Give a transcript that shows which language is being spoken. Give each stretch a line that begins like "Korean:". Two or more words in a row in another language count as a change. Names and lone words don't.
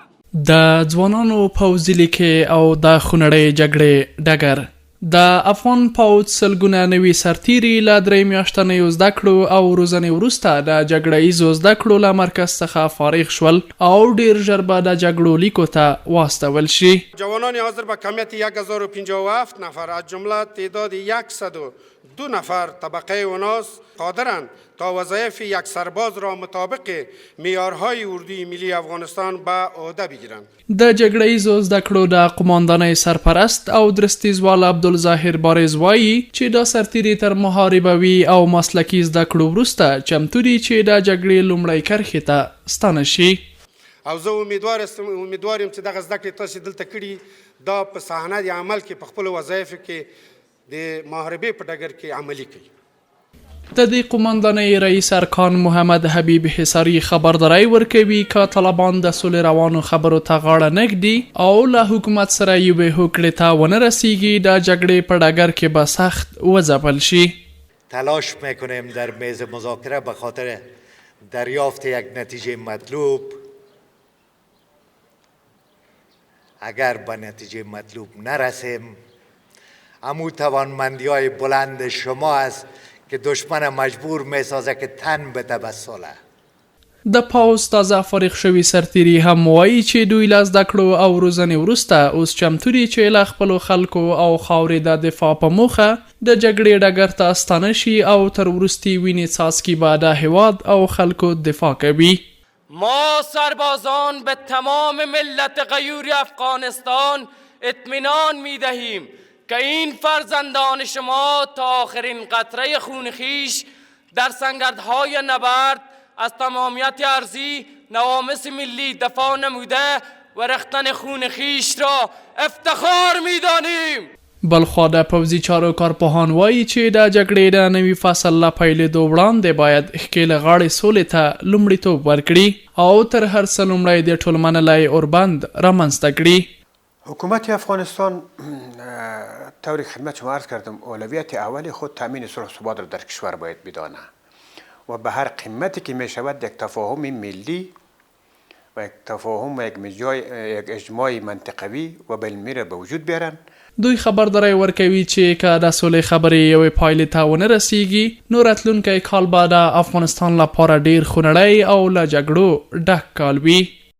Pashto: د ځوانانو پوځي لیکې او د خونړۍ جګړې ډګر د افغان پوځ سلګونه نوي سرتېري له 3 میاشتنیو زده کړو او روزنې وروسته د جګړه ییزو زده کړو له مرکز څخه فارغ شول او ډیر ژر به د جګړو لیکو ته واستول شي.
Persian: جوانان حاضر به کمیت 1057 نفر از جمله تعداد 102 نفر طبقه اوناس قادرند تا وظایف یک سرباز را مطابق معیارهای اردوی ملی افغانستان به عهده بگیرند.
Pashto: د جګړه ییزو زده کړو د قماندانۍ سرپرست او درستیزوال عبدالظاهر بارز وایي چې دا سرتېري تر محاربه وي او مسلکي زده کړو وروسته چمتو دي چې د جګړې لومړۍ کرښې ته ستانه شي. او زه امیدوار یم چې دغه زده کړې تاسې دلته کړي دا په صحنه د عمل کې په خپلو وظایفو کې د محاربې په ډګر کې عملي کوي. د دې قماندانۍ رئیس ارکان محمد حبیب حصاري خبرداری ورکوي که طالبان د سولې روانو خبرو ته غاړه نږدي او له حکومت سره یوې هوکړې ته ونه رسیږي د جګړې په ډګر کې به سخت وځپل شي.
Persian: تلاش میکنیم در میز مذاکره به خاطر دریافت یک نتیجه مطلوب. اگر به نتیجه مطلوب نرسیم امو توانمندی های بلند شما است که دشمن مجبور میسازه که تن بده به صلح.
Pashto: د پوځ تازه فارغ شوي سرتېري هم وایي چې دوی له زده کړو او روزنې وروسته اوس چمتو دي چې له خپلو خلکو او خاورې د دفاع په موخه د جګړې ډګر ته ستانه شي او تر وروستي وینې څاڅکي به د هیواد او خلکو دفاع کوي.
Persian: ما سربازان به تمام ملت غیور افغانستان اطمینان می دهیم که این فرزندان شما تا آخرین قطره خون خویش در سنگردهای نبرد از تمامیت ارضی نوامس ملی دفاع نموده و ریختن خون خویش را افتخار می‌دانیم.
Pashto: بلخوا د پوځي چارو کارپوهان وایي چې د جګړې د نوي فصل له پیلېدو وړاندې باید ښکېلې غاړې سولې ته لومړیتوب ورکړي او تر هر څه لومړی د ټولمنلی اوربند رامنځته کړي.
Persian: حکومت افغانستان طور خدمت شما عرض کردم اولویت اول خود تامین صلح و ثبات را در کشور باید بدانه و به هر قیمتی که می شود یک تفاهم ملی و یک تفاهم و یک اجماع منطقوی و بالمیر به وجود بیارن.
Pashto: دوی خبرداری ورکوي چې که د سولې خبرې یوې پایلې ته ونه رسیږي نو راتلونکی کال به د افغانستان لپاره ډیر خونړی او له جګړو ډک کال وي.